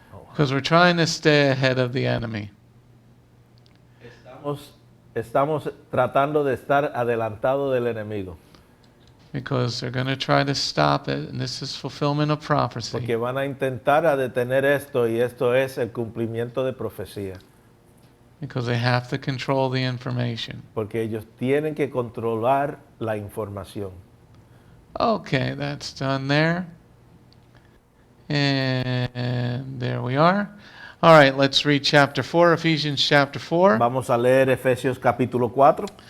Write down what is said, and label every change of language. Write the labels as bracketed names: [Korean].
[English] Because we're trying to stay ahead of the enemy. [Spanish] Estamos tratando de estar adelantado del enemigo. [English] because they're going to try to stop it, and this is fulfillment of prophecy. [Spanish] Porque van a intentar a detener esto y esto es el cumplimiento de profecía. [English] Because they have to control the information. [Spanish] Porque ellos tienen que controlar la información. [English] Okay, that's done there. And there we are. All right, let's read chapter 4, Ephesians chapter 4. [Spanish] Vamos a leer Efesios capítulo 4.